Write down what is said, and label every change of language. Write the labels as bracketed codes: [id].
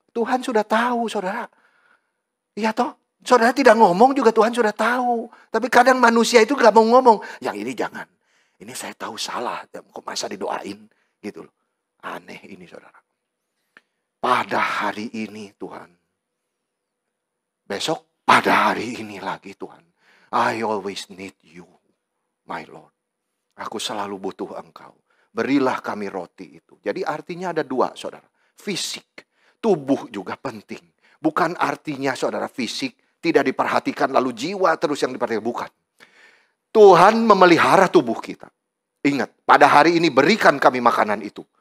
[id] Tuhan sudah tahu, saudara. Iya toh? Saudara tidak ngomong juga Tuhan sudah tahu. Tapi kadang manusia itu gak mau ngomong. Yang ini jangan. Ini saya tahu salah. Kok masa didoain? Gitu loh. Aneh ini, saudara. Pada hari ini, Tuhan. Besok, pada hari ini lagi, Tuhan. [en] I always need you, my Lord. [id] Aku selalu butuh Engkau. Berilah kami roti itu. Jadi artinya ada dua, saudara. Fisik. Tubuh juga penting. Bukan artinya, saudara, fisik tidak diperhatikan lalu jiwa terus yang diperhatikan. Bukan. Tuhan memelihara tubuh kita. Ingat, pada hari ini berikan kami makanan itu.